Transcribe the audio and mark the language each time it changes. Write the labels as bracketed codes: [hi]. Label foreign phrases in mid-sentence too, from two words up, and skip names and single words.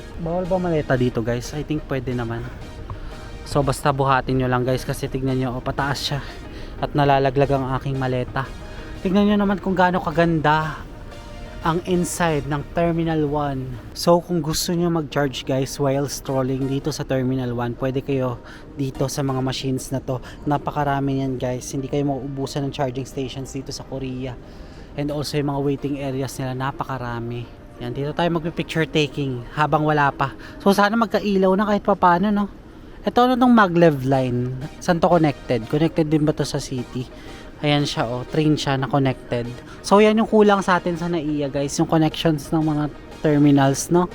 [tl] Bawal ba maleta dito guys? [en] I think [tl] pwede naman. So basta buhatin nyo lang guys kasi tignan nyo, pataas siya. At nalalaglag ang aking maleta. Tignan nyo naman kung gaano kaganda ang inside ng Terminal 1. So kung gusto nyo mag-charge guys [en] while strolling [tl] dito sa Terminal 1, pwede kayo dito sa mga machines na to. Napakarami yan guys. Hindi kayo mauubusan ng [en] charging stations [tl] dito sa Korea. [en] And also [tl] yung mga [en] waiting areas [tl] nila, napakarami. Yan, dito tayo magpi- [en] picture taking [tl] habang wala pa. So sana magkailaw na kahit papano, no? Ito ano tong [en] maglev line? [tl] Saan to connected? Connected din ba to sa city? Ayan siya, oh, train siya na connected. So yan yung kulang sa atin sa NAIA guys, yung connections ng mga terminals, no?